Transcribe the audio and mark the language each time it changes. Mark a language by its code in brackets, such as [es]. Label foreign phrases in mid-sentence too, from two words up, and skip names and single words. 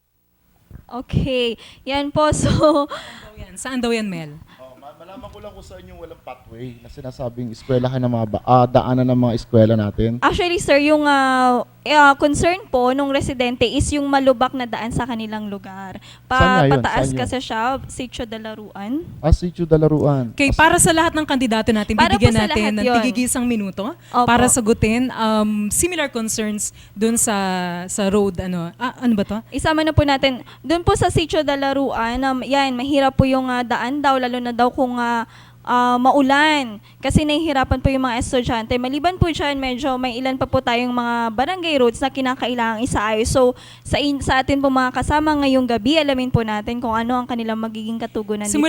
[tl] Okay, yan po. So, Saan daw yan, Mel? Malaman ko lang kung saan yung walang pathway na sinasabing eskwelahan ng mga daanan ng mga eskwela natin. [en] actually sir, [tl] yung concern po nung residente is yung malubak na daan sa kanilang lugar. Saan nga yun? Pataas Saan yun? kasi siya, Sitio de la Ruan. Sitio de la Ruan. Okay, para sa lahat ng kandidato natin, Para po bibigyan sa natin lahat ng yun. tigigisang minuto Opo. para sagutin [en] similar concerns [tl] dun sa road. Ano ba to? Isama na po natin, doon po sa Sitio de la Ruan, yan, mahirap po yung daan daw, lalo na daw kung maulan. Kasi nahihirapan po yung mga estudyante. Maliban po dyan, medyo may ilan pa po tayong mga barangay roads na kinakailangang isaayos. So, sa atin po mga kasama ngayong gabi, alamin po natin kung ano ang kanilang magiging katugunan dito.